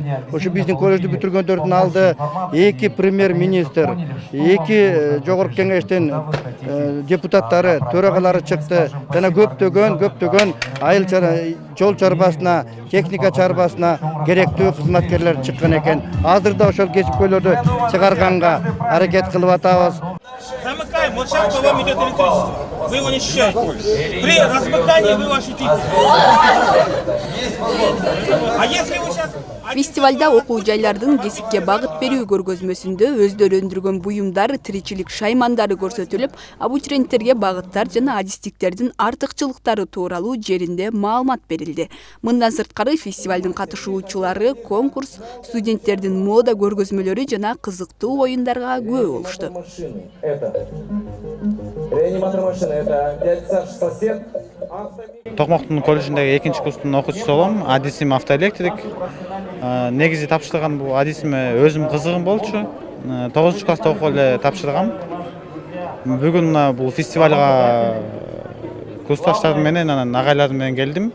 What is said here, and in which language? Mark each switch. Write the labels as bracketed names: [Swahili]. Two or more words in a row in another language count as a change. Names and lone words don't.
[Kyrgyz] Ошо биздин колледжди бүтүргөндөрдүн алды 2 премьер-министр, 2 жогорку кеңештин депутаттары, төрагалары чыкты. Жана көптөгөн айыл жол чарбасына, техника чарбасына керектүү кызматкерлер чыккан экен. Азырда ошол кесипкөйлөрдү чыгарганга аракет кылып атабыз. [Russian] Замыкаем, вот сейчас по вам идет электричество. Вы его не ощущаете. При размыкании вы его ощутите. А если вы сейчас... [Kyrgyz] Фестивалда окуу жайлардын кесипке багыт берүү көргөзмөсүндө өздөрү өндүргөн буюмдар, тиричилик шаймандары көрсөтүлүп, абутуренттерге багыттар жана адистиктердин артыкчылыктары тууралуу жеринде маалымат берилди. Мындан сырткары фестивалдын катышуучулары конкурс, студенттердин мода көргөзмөлөрү жана кызыктуу оюндарга күбө болушту. [Russian] Реаниматор машины, это дядя Саша, сосед. [Kyrgyz] Токмоктун колледжиндеги экинчи курстун окуучусу болом. Адисим автоэлектрик. Негизи тапшырган бул адисиме өзүм кызыгым болчу. 9-класста окуп эле тапшыргам. Бүгүн бул фестивалга курсташтарым менен, анан агайларым менен келдим.